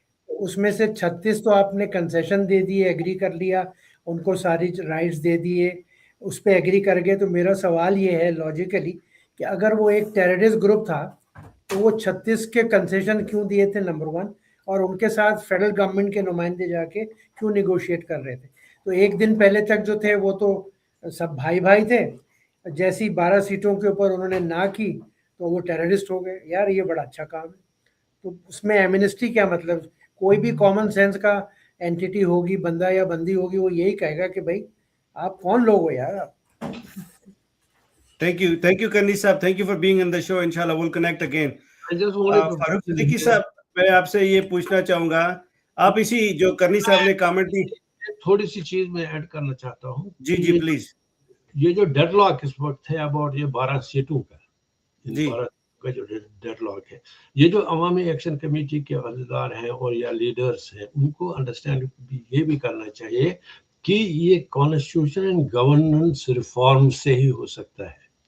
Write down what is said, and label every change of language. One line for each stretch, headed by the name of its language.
Urdu: اس میں سے 36 تو آپ نے کنسیشن دے دیے, ایگری کر لیا, ان کو ساری رائٹس دے دیے, اس پہ ایگری کر گئے. تو میرا سوال یہ ہے لاجیکلی کہ اگر وہ ایک ٹیررسٹ گروپ تھا تو وہ 36 کے کنسیشن کیوں دیے تھے نمبر 1, اور ان کے ساتھ فیڈرل گورنمنٹ کے نمائندے جا کے کیوں نیگوشیٹ کر رہے تھے؟ تو ایک دن پہلے تک جو تھے وہ تو سب بھائی بھائی تھے, جیسی 12 سیٹوں کے اوپر انہوں نے نہ کی تو وہ ٹیررسٹ ہو گئے. یار یہ بڑا اچھا کام ہے. تو اس میں ایمنسٹی کیا مطلب؟ کوئی بھی کامن سینس کا اینٹیٹی ہوگی, بندہ یا بندی ہوگی, وہ یہی کہے گا کہ بھائی آپ کون لوگ ہو یار آپ.
English: Thank you کرنی صاحب, thank you for being on the show. Inshallah we'll connect again.
Urdu: فاروق صدیقی صاحب, میں آپ سے یہ پوچھنا چاہوں گا, آپ اسی جو کرنی صاحب نے کامنٹ دی, تھوڑی سی چیز میں ایڈ کرنا چاہتا ہوں. جی پلیز. یہ جو ڈیڈ لاک اس وقت ہے اباؤٹ یہ 12 سیٹوں کا, جی 12 کا جو ڈیڈ لاک ہے, یہ جو عوامی ایکشن کمیٹی کے عہدیدار ہیں اور یا لیڈرز ہیں, ان کو انڈرسٹینڈ یہ بھی کرنا چاہیے کہ یہ کانسٹیٹیوشن اینڈ گورننس ریفارم سے ہی ہو سکتا ہے.